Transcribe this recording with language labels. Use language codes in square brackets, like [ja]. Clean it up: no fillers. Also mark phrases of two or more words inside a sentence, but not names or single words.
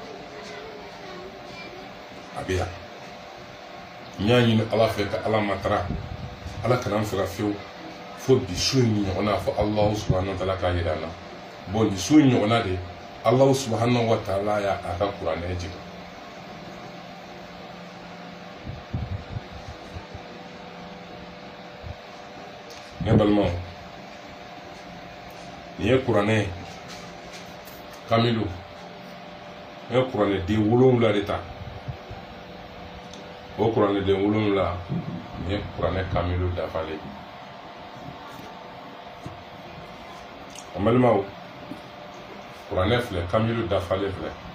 [bm] a bɛ yan n y'a ɲini ala fɛ ka ala matara ala kana n faga fiyewu fo bi su in ɲɔgɔnna fo [ar] الله سبحانه وتعالى [bm] k'a jira an na bon nin su in ɲɔgɔnna de [ar] الله سبحانه وتعالى [bm] y'a ka kuranɛ jigin. Ne balimaw nin ye kuranɛ kamilu n ye kuranɛ den 7 de ta o kuranɛ den 7 nin ye kuranɛ kamilu dafalen an balimaw kuranɛ filɛ kamilu dafalen filɛ